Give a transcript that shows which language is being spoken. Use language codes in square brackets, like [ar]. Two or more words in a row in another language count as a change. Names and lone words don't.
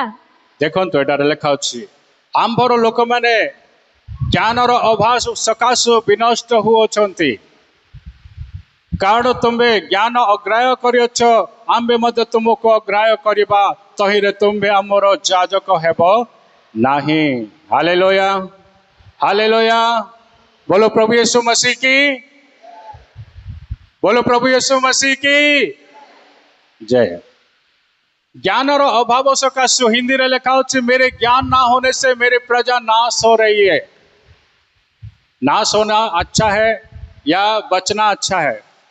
[or] ଦେଖନ୍ତୁ ଏଠାରେ ଲେଖା ଅଛି, ଆମ୍ଭର ଲୋକମାନେ ଜ୍ଞାନର ଅଭାବ ସକାଶୁ ବିନଷ୍ଟ ହୋଇଅଛନ୍ତି, କାରଣ ତୁମ୍ଭେ ଜ୍ଞାନ ଅଗ୍ରାହ୍ୟ କରିଅଛ। ଆମ୍ଭେ ମଧ୍ୟ ତୁମକୁ ଅଗ୍ରାହ୍ୟ କରିବା, ତହିଁରେ ତୁମ୍ଭେ ଆମର ଯାଜକ ହେବ ନାହିଁ। ହାଲେଲୁୟା, ହାଲେଲୁୟା। [hi] बोलो प्रभु यीशु मसीह की, बोलो प्रभु यीशु मसीह की जय। [or] ଜ୍ଞାନ ର ଅଭାବ ସକାଶୁ ହିନ୍ଦୀ ରେ ଲେଖା ହୋଇଛି, [hi] मेरे ज्ञान ना होने से मेरी प्रजा नाश हो रही है। नाश होना अच्छा है या बचना अच्छा है?